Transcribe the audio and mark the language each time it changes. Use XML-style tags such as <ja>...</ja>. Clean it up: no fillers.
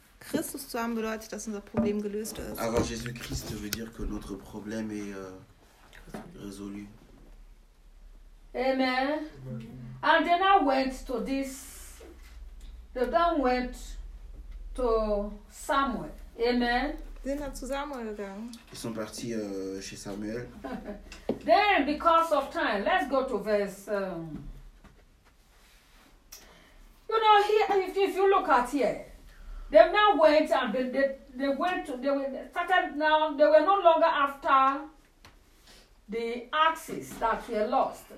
<de>Christus zu haben bedeutet, dass unser Problem gelöst ist. Aber</de> <fr>Jésus-Christ veut dire que notre problème est résolu.</fr> <en>Amen. And then I went to this. They then went to Samuel. Amen.</en> <de>Sie sind dann zu Samuel gegangen.</de> <fr>Ils sont partis chez Samuel.</fr> <en>Then, because of time, let's go to verse. You know, here, if you look at here, the men went and they went to, they were started now, they were no longer after the axes that were lost.</en>